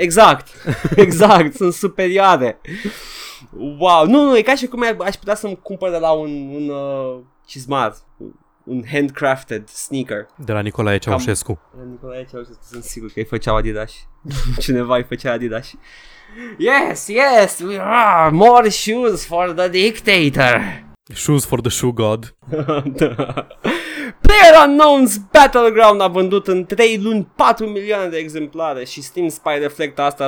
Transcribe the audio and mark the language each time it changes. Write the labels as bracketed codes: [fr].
[ro] Exact, exact, sunt superioare. Wow, nu, e ca și cum aș putea să-mi cumpăr de la un cizmar, un handcrafted sneaker. De la Nicolae Ceaușescu. Sunt sigur că îi făceau Adidas. Cineva îi făcea Adidas. [en] Yes, yes, we are more shoes for the dictator. Shoes for the shoe god. Da. [ro] PlayerUnknown's Battleground a vândut în 3 luni 4 milioane de exemplare și Steam Spy reflectă asta.